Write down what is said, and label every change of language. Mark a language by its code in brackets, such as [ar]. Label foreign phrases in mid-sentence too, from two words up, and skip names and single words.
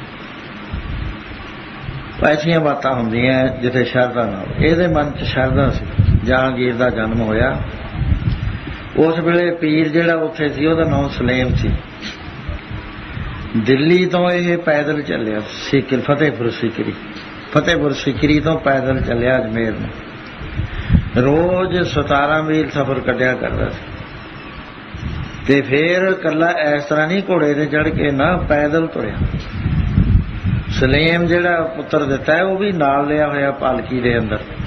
[pa] ਐਸੀਆਂ ਬਾਤਾਂ ਹੁੰਦੀਆਂ ਜਿੱਥੇ ਸ਼ਰਧਾ ਨਾਲ। ਇਹਦੇ ਮਨ 'ਚ ਸ਼ਰਧਾ ਸੀ। ਜਹਾਂਗੀਰ ਦਾ ਜਨਮ ਹੋਇਆ, ਉਸ ਵੇਲੇ ਪੀਰ ਜਿਹੜਾ ਉੱਥੇ ਸੀ ਉਹਦਾ ਨਾਮ ਸਲੇਮ ਸੀ। ਦਿੱਲੀ ਤੋਂ ਇਹ ਪੈਦਲ ਚੱਲਿਆ ਫਤਿਹਪੁਰ ਸੀਕਰੀ। ਫਤਿਹਪੁਰ ਸੀਕਰੀ ਤੋ ਪੈਦਲ ਚੱਲਿਆ ਅਜਮੇਰ ਮੇਂ, ਰੋਜ਼ 17 ਮੀਲ ਸਫ਼ਰ ਕੱਟਿਆ ਕਰਤਾ ਸੀ। ਤੇ ਫਿਰ ਕਲਾ ਇਸ ਤਰ੍ਹਾ ਨਹੀਂ ਘੋੜੇ ਤੇ ਚੜ੍ਹ ਕੇ ਨਾ ਪੈਦਲ ਤੁਰਿਆ। ਸਲੇਮ ਜਿਹੜਾ ਪੁੱਤਰ ਦਿੱਤਾ ਹੈ ਵਹ ਭੀ ਨਾਲ ਲਿਆ ਹੋਇਆ ਪਾਲਕੀ ਦੇ ਅੰਦਰ।